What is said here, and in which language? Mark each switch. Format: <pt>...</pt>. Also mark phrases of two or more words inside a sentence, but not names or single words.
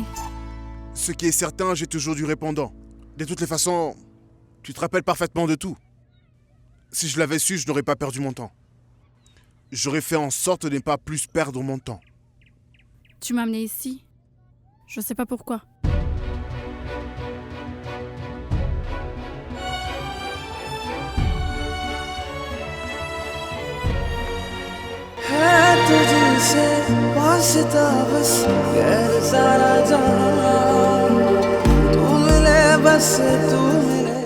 <fr>Ce qui est certain, j'ai toujours du répondant. De toutes les façons, tu te rappelles parfaitement de tout. Si je l'avais su, je n'aurais pas perdu mon temps. J'aurais fait en sorte de ne pas plus perdre mon temps. Tu m'as amené ici. Je sais pas pourquoi.</fr> <hi>है तुझसे वास्ता बस गैर सारा जहां तू मिले बस तू मिले</hi>